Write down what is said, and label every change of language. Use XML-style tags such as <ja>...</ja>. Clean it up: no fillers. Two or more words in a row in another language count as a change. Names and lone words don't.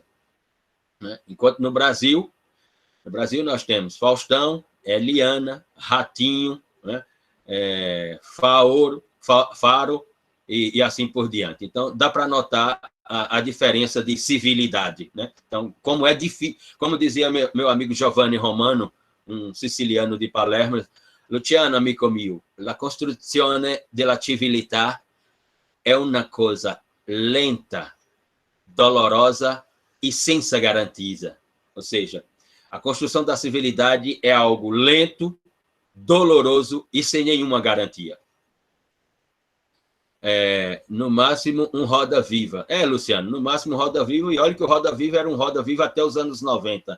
<pt>Enquanto no Brasil nós temos Faustão, Eliana, Ratinho, né, Faro e assim por diante. Então, dá para notar a diferença de civilidade. Né? Então, como é difícil, como dizia meu amigo Giovanni Romano, um siciliano de Palermo, Luciano,</pt> <it>amico mio, la costruzione della civiltà è una cosa lenta, dolorosa e senza garantia.</it> <pt>Ou seja, a construção da civilidade é algo lento, doloroso e sem nenhuma garantia. No máximo, um roda-viva. Luciano, no máximo um roda-viva, e olha que o roda-viva era um roda-viva até os anos 90.</pt>